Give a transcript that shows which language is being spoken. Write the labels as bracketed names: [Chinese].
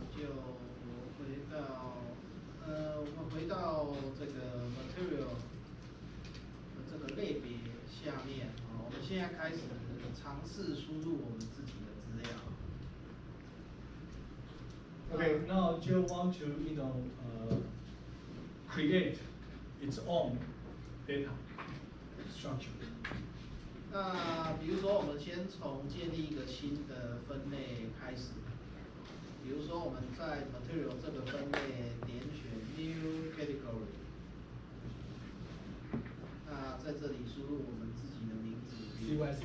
[Chinese] 我们回到这个 material 的这个类别下面我们现在开始尝试输入我们自己的资料。 [English] Okay, now Joe want to create its own data structure. [Chinese] 那比如说，我们先从建立一个新的分类开始。比如说我们在 material 这个分类点选 new category， 那在这里输入我们自己的名字